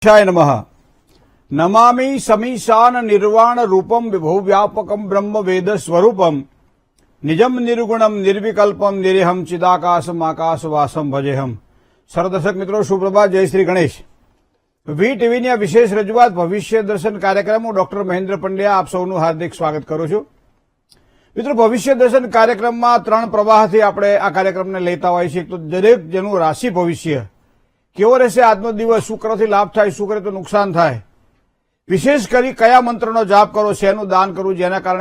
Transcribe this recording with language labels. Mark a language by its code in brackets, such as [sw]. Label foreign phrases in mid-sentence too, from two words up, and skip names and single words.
[sa] नमः। नमामि समीशान निर्वाण रूपम विभु व्यापकम ब्रह्म वेद स्वरूपम निजम निर्गुणम निर्विकल्पम निरेहम चिदाकाशम आकाशवासम भजेहम। [hi] सरदर्शक मित्रों सुप्रभात, जय श्री गणेश। [gu] વી ટીવીની આ વિશેષ રજૂઆત ભવિષ્ય દર્શન કાર્યક્રમ હું ડોક્ટર મહેન્દ્ર પંડ્યા આપ સૌનું હાર્દિક સ્વાગત કરું છું। મિત્રો, ભવિષ્ય દર્શન કાર્યક્રમમાં ત્રણ પ્રવાહથી આપણે આ કાર્યક્રમને લેતા હોઈએ છીએ। તો દરેક જણનું રાશિ ભવિષ્ય કેવો રહેશે, આજનો દિવસ શુક્રથી લાભ થાય, શુક્ર તો નુકસાન થાય, વિશેષ કરી કયા મંત્રનો જાપ કરો, શેનું દાન કરવું જેના કારણે